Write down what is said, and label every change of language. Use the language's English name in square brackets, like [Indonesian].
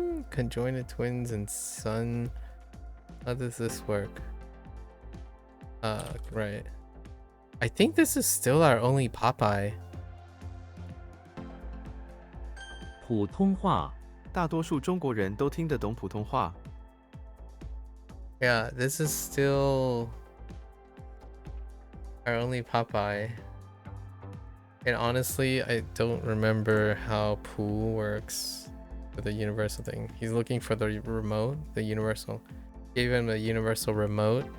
[English] Conjoined twins and sun. How does this work? Right. I think this is still our only Popeye. [Chinese] 普通话，大多数中国人都听得懂普通话。 [English] Yeah, this is still our only Popeye. And honestly, I don't remember how Pooh works with the universal thing. He's looking for the remote, the universal. Gave him the universal remote.